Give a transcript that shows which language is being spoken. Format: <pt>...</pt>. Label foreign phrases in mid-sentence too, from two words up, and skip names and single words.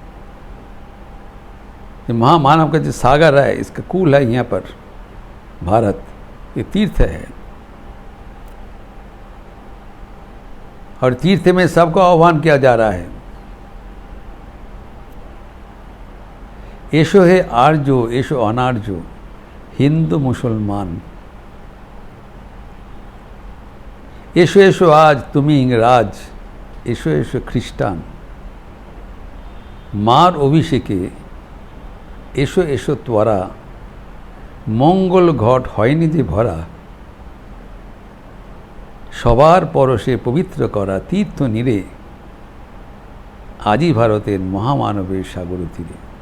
<hi>ये महामानव का जो सागर है, इसका कूल है यहाँ पर भारत, ये तीर्थ है। और तीर्थ में सबको आह्वान किया जा रहा है।</hi> <bn>এসো হে আর্য এসো অনার্য, হিন্দু মুসলমান, এসো এসো আজ তুমি ইংরাজ, এসো এসো খ্রিস্টান, মার অভিষেকে এসো এসো ত্বরা, মঙ্গল ঘট হয়নি যে ভরা, সবার পরশে পবিত্র করা তীর্থ নীরে, আজি ভারতের মহামানবের সাগর তীরে।</bn>